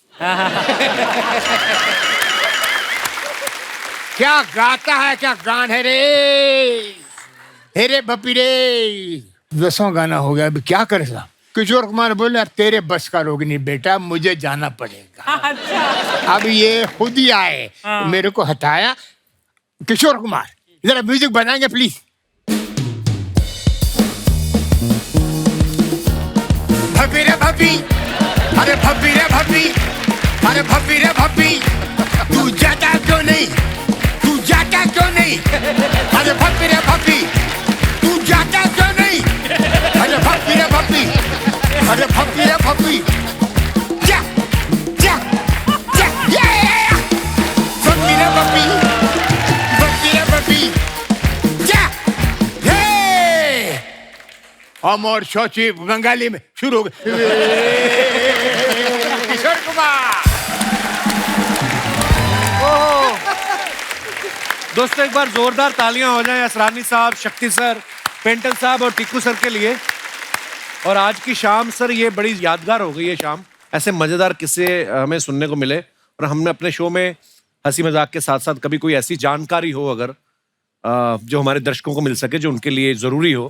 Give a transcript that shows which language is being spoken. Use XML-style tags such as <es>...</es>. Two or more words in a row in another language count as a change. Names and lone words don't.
<hi>क्या गाता है, क्या गान है रे, हे रे भप्पी रे। 10वां गाना हो गया, अभी क्या करे साहब। किशोर कुमार बोले यार तेरे बस का रोग नहीं बेटा, मुझे जाना पड़ेगा। अच्छा। अब ये खुद ही आए, मेरे को हटाया। किशोर कुमार जरा म्यूजिक बनाएंगे प्लीज। भपी रे भपी, अरे भपी रे भपी, अरे भपी रे भपी, तू जाता क्यों नहीं, तू जाता क्यों नहीं, अरे भपी रे भपी, तू जाता क्यों नहीं, अरे भपी रे भपी, अरे भपी रे भपी, जा जा जा, ये भपी रे भपी, भपी रे भपी, जा, ये अमर शौची बंगाली में शुरू हो गए। किशोर कुमार। दोस्तों एक बार जोरदार तालियां हो जाएं असरानी साहब, शक्ति सर, पेंटल साहब और टिक्कू सर के लिए। और आज की शाम सर ये बड़ी यादगार हो गई है शाम, ऐसे मजेदार किस्से हमें सुनने को मिले और हमने अपने शो में हंसी मजाक के साथ साथ कभी कोई ऐसी जानकारी हो अगर जो हमारे दर्शकों को मिल सके, जो उनके लिए जरूरी हो।</hi>